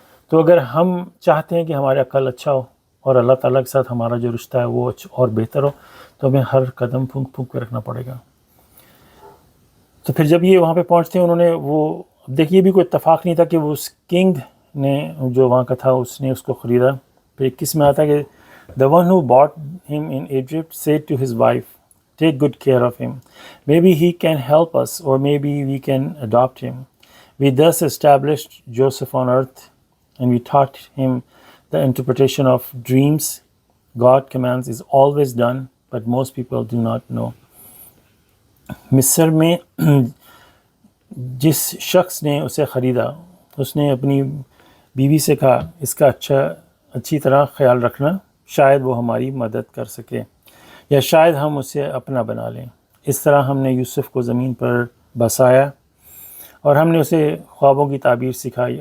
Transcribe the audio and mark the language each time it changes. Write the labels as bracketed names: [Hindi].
[Urdu] تو اگر ہم چاہتے ہیں کہ ہمارا عقل اچھا ہو اور اللہ تعالیٰ کے ساتھ ہمارا جو رشتہ ہے وہ اور بہتر ہو، تو ہمیں ہر قدم پھونک پھونک کے رکھنا پڑے گا. تو پھر جب یہ وہاں پہ پہنچتے ہیں، انہوں نے وہ دیکھیے بھی کوئی اتفاق نہیں تھا کہ وہ اس کنگ نے جو وہاں کا تھا اس نے اس کو خریدا. پھر 21 میں آتا ہے کہ [English] the one who bought him in Egypt said to his wife, take good care of him. Maybe he can help us, or maybe we can adopt him. We thus established Joseph on earth, and we taught him the interpretation of dreams. God commands is always done, but most people do not know. [Urdu] مصر میں جس شخص نے اسے خریدا، اس نے اپنی بیوی سے کہا اس کا اچھی طرح خیال رکھنا، شاید وہ ہماری مدد کر سکے یا شاید ہم اسے اپنا بنا لیں. اس طرح ہم نے یوسف کو زمین پر بسایا اور ہم نے اسے خوابوں کی تعبیر سکھائی.